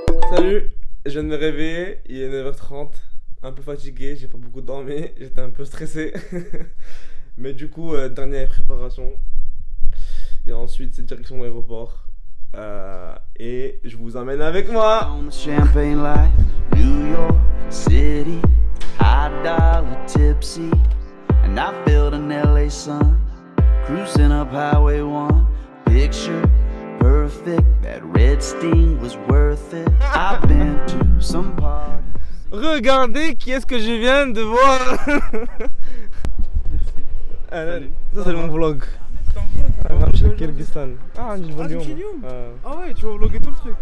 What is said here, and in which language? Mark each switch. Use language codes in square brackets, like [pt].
[fr] Salut, je viens de me réveiller, il est 9h30, un peu fatigué, j'ai pas beaucoup dormi, j'étais un peu stressé. Mais du coup, dernière préparation. Et ensuite, c'est direction de l'aéroport. Et je vous emmène avec moi. [en] On the champagne life, New York City, high dollar tipsy, and I feel an LA sun, cruising up Highway 1, picture perfect, that red Sting was worth it. I've been to some parties. [fr] Regardez qui est-ce que je viens de voir. Merci. Ça c'est mon vlog. Je suis au Kyrgyzstan. Ah, du volume. Ah ouais, tu vas vlogger tout le truc.